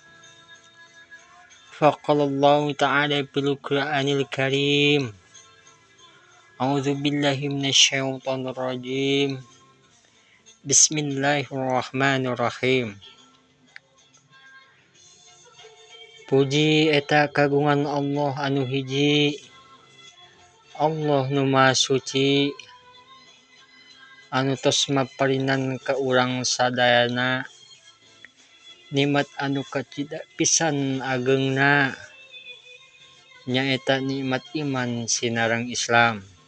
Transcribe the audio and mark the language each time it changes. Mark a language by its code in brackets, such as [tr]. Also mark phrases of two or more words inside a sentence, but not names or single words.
[ar] فقال الله تعالى في القرآن الكريم. أعوذ بالله من الشيطان الرجيم. بسم الله الرحمن الرحيم. [su] Puji eta kagungan Allah anu hiji, Allah nu Maha Suci, anu tos maparinan ka urang sadayana nikmat anu kacida pisan ageungna, nyaeta nikmat iman sinareng Islam.